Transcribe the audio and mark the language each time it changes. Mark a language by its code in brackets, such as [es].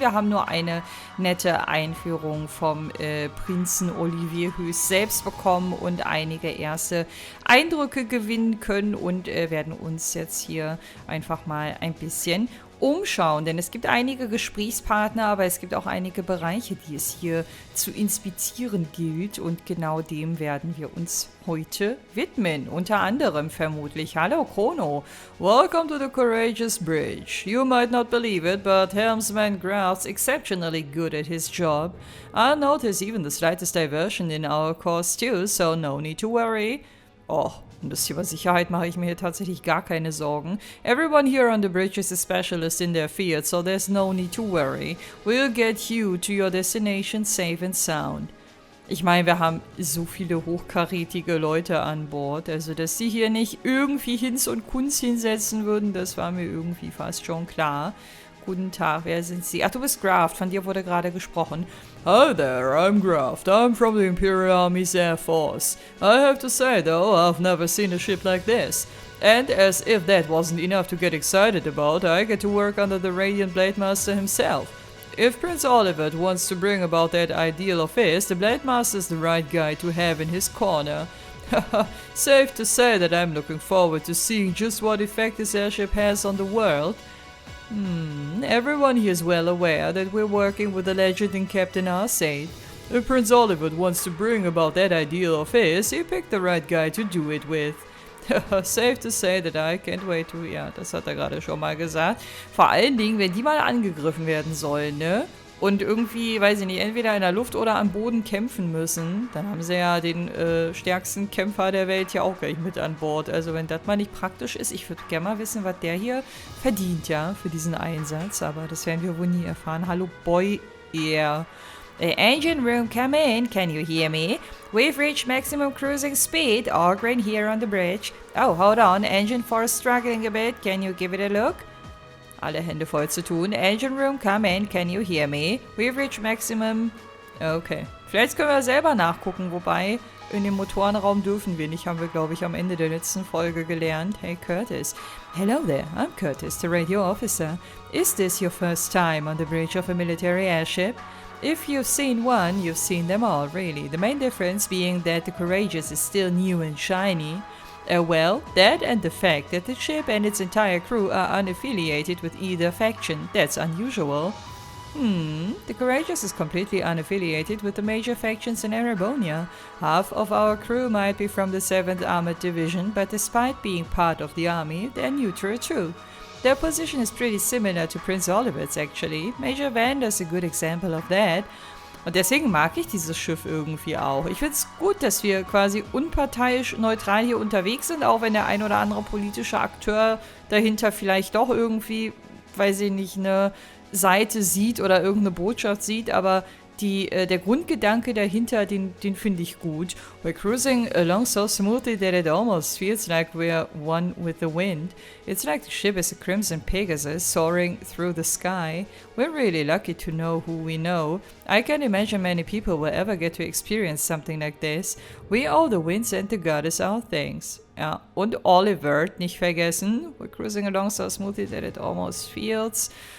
[de] Wir haben nur eine nette Einführung vom Prinzen Olivier höchst selbst bekommen und einige erste Eindrücke gewinnen können und werden uns jetzt hier einfach mal ein bisschen umschauen, denn es gibt einige Gesprächspartner, aber es gibt auch einige Bereiche, die es hier zu inspizieren gilt und genau dem werden wir uns heute widmen. Unter anderem vermutlich, hallo Chrono, [en] welcome to the Courageous Bridge. You might not believe it, but Helmsman Graf's exceptionally good at his job. I'll notice even the slightest diversion in our course too, so no need to worry. [de] Oh, um das Thema Sicherheit mache ich mir hier tatsächlich gar keine Sorgen. [en] Everyone here on the bridge is a specialist in their field, so there's no need to worry. We'll get you to your destination safe and sound. [de] Ich meine, wir haben so viele hochkarätige Leute an Bord, also dass sie hier nicht irgendwie Hinz und Kunz hinsetzen würden, das war mir irgendwie fast schon klar. Guten Tag, wer sind Sie? Ach, du bist Graft, von dir wurde gerade gesprochen. [en] Hi there, I'm Graft. I'm from the Imperial Army's Air Force. I have to say, though, I've never seen a ship like this. And as if that wasn't enough to get excited about, I get to work under the Radiant Blade Master himself. If Prince Oliver wants to bring about that ideal of his, the Blade Master's the right guy to have in his corner. Safe to say that I'm looking forward to seeing just what effect this airship has on the world. Everyone here is well aware that we're working with the legend in Captain Arcade. If Prince Oliver wants to bring about that ideal of his, he picked the right guy to do it with. Safe to say that I can't wait to... [de] Ja, das hat er gerade schon mal gesagt. Vor allen Dingen, wenn die mal angegriffen werden sollen, ne? Und irgendwie, weiß ich nicht, entweder in der Luft oder am Boden kämpfen müssen, dann haben sie ja den stärksten Kämpfer der Welt ja auch gleich mit an Bord. Also wenn das mal nicht praktisch ist, ich würde gerne mal wissen, was der hier verdient, ja, für diesen Einsatz. Aber das werden wir wohl nie erfahren. [en] Hallo, Boy, yeah. Engine room, come in. Can you hear me? We've reached maximum cruising speed. Ogren here on the bridge. Oh, hold on. Engine 4 is struggling a bit. Can you give it a look? [de] Alle Hände voll zu tun. [en] Engine room, come in. Can you hear me? We've reached maximum... Okay. [de] Vielleicht können wir selber nachgucken, wobei in dem Motorenraum dürfen wir nicht, haben wir, glaube ich, am Ende der letzten Folge gelernt. [en] Hey, Curtis. Hello there, I'm Curtis, the radio officer. Is this your first time on the bridge of a military airship? If you've seen one, you've seen them all, really. The main difference being that the Courageous is still new and shiny. Well, that and the fact that the ship and its entire crew are unaffiliated with either faction. That's unusual. The Courageous is completely unaffiliated with the major factions in Erebonia. Half of our crew might be from the 7th Armored Division, but despite being part of the army, they're neutral too. Their position is pretty similar to Prince Oliver's actually. Major Vander's a good example of that. [de] Und deswegen mag ich dieses Schiff irgendwie auch. Ich finde es gut, dass wir quasi unparteiisch neutral hier unterwegs sind, auch wenn der ein oder andere politische Akteur dahinter vielleicht doch irgendwie, weiß ich nicht, eine Seite sieht oder irgendeine Botschaft sieht, aber der Grundgedanke dahinter, den finde ich gut. [en] We're cruising along so smoothly that it almost feels like we're one with the wind. It's like the ship is a crimson Pegasus soaring through the sky. We're really lucky to know who we know. I can't imagine many people will ever get to experience something like this. We owe the winds and the goddess our thanks. [de] Ja, und Oliver, nicht vergessen. [en] We're cruising along so smoothly that it almost feels...